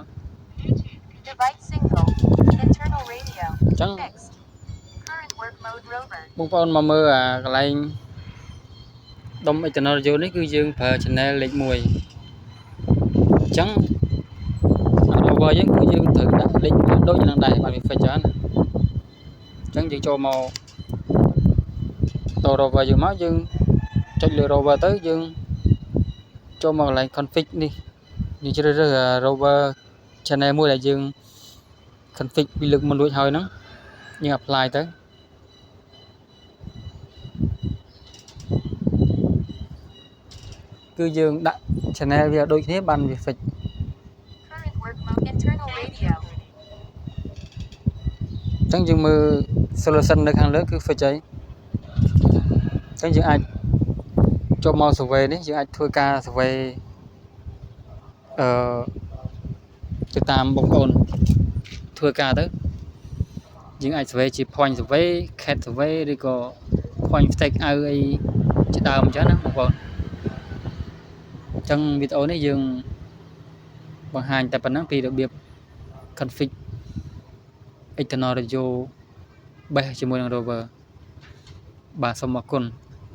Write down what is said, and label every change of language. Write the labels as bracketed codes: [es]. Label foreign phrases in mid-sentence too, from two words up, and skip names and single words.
[en] Device single. Internal radio. Chẳng- Fixed. Current work mode rover. [km] បងប្អូនមកមើលកន្លែងដុំ [en] external radio [km] នេះគឺយើងប្រើ channel លេខ 1 អញ្ចឹង rover យើងគឺយើងត្រូវដាក់លេខដូចនឹងដែរបាទវា fix ច្រើនណាអញ្ចឹងយើងចូលមក ត rover យើងមកយើងចុចលើ rover ទៅយើងចូលមកកន្លែង config នេះយើងជ្រើសរើស [en] rover channel [km] មួយដែលយើង config ពីលើកមុនរួចហើយហ្នឹងយើង apply ទៅគឺយើងដាក់ channel វាដូចគ្នាបានវា fix [en] Current work mode internal radio. [km] អញ្ចឹងយើងមើល solution នៅខាងលើគឺ fix ហើយអញ្ចឹងយើងអាចចូលមក survey នេះយើងអាចធ្វើការ survey ទៅតាមបងប្អូនធ្វើការទៅយើងអាច survey ជា [en] point survey cat survey [km] ឬក៏ [en] point stake [km] អីជាដើមអញ្ចឹងណាបងប្អូនអញ្ចឹងវីដេអូនេះយើងបង្ហាញតែប៉ុណ្ណឹងពីរបៀប [en] config external radio base [km] ជាមួយនឹង rover បាទសូមអរគុណ